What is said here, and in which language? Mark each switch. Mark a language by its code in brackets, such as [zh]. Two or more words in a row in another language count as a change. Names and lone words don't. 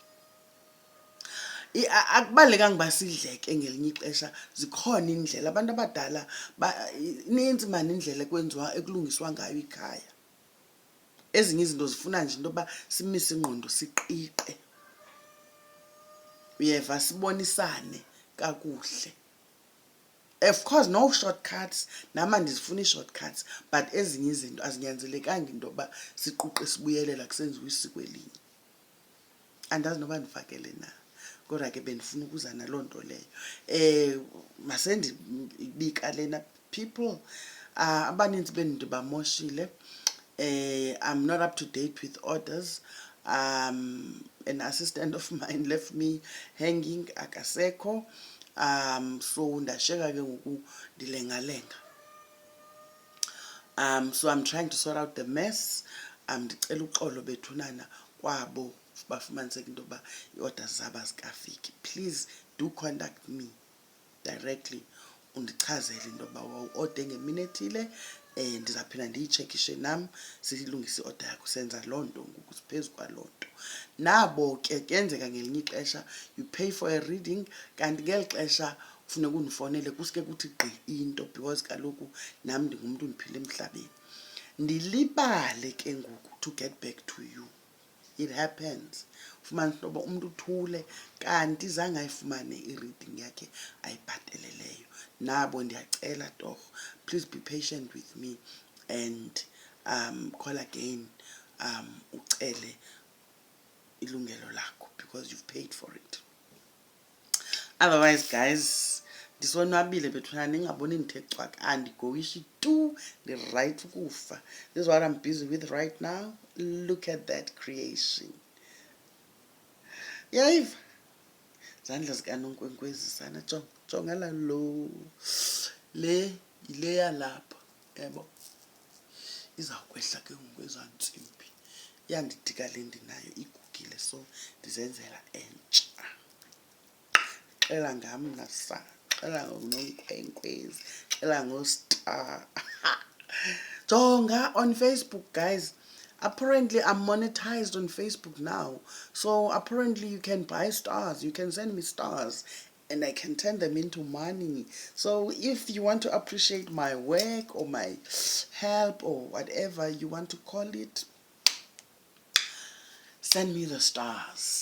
[xh] Akubalulekanga uba sidleke ngelinye ixesha, zikhona iindlela. Abantu abadala inintsi mani indlela ekulungiswa ngayo ikhaya. Ezinye izinto zifuna nje into yoba simise ingqondo, siqiqe, uyeva, sibonisane kakuhle. [en] Of course no shortcuts, [xh] nama ndizifuna ii-shortcuts, but ezinye izinto azinyanzelekanga into yoba siquqe sibuyelela kusenziwa isiko elinye. Andazi noba ndifakele na, kodwa ke bendifuna ukuza naloo nto leyo. Masendibika lena people, abanintsi benu ndibamoshile. [en] I'm not up to date with orders. An assistant of mine left me hanging, [xh] akasekho. So ndashiyeka ke ngoku ndilengalenga. [en] So I'm trying to sort out the mess. [xh] Ndicela uxolo bethunana kwabo bafumaniseka into yoba ii-orders zabo azikafiki. [en] Please do contact me directly [xh] undichazele into yoba wawuode ngemini ethile, ndizaphinda ndiyitshekishe nam siyilungise i-order yakho, senza loo nto ngoku siphezu kwaloo nto. Nabo ke kuyenzeka ngelinye ixesha [en] you pay for a reading, [xh] kanti ngeli xesha kufuneka undifowunele kusuke kuthi gqi into, because kaloku nam ndingumntu ndiphila emhlabeni. Ndilibale ke ngoku [en] to get back to you. It happens. [xh] Ufumanise into yoba umntu uthule kanti zange ayifumane i-reading yakhe ayibhataleleyo. Nabo ndiyacela torho, [en] please be patient with me and call again, [xh] ucele ilungelo lakho [en] because you've paid for it. Otherwise guys, [xh] ndisonwabile bethuna, ningaboni ndithe cwaka, andigoyishi tu, ndi-right ukufa. [en] This is what I'm busy with right now. Look at that creation. [xh] Yayiva zandla zikanonkwenkwezi sana, jonga lo, le yile yalapha, yabo izawukwehla ke ngokwezaa ntsimbi. Iyandidika le ndinayo, igugile, so ndizenzela entsha. Xela ngam nasa, xela ngononkwenkwezi, xela ngostar. [en] Jonga on Facebook guys, apparently I'm monetized on Facebook now, so apparently you can buy stars, you can send me stars and I can turn them into money. So if you want to appreciate my work or my help or whatever you want to call it, send me the stars.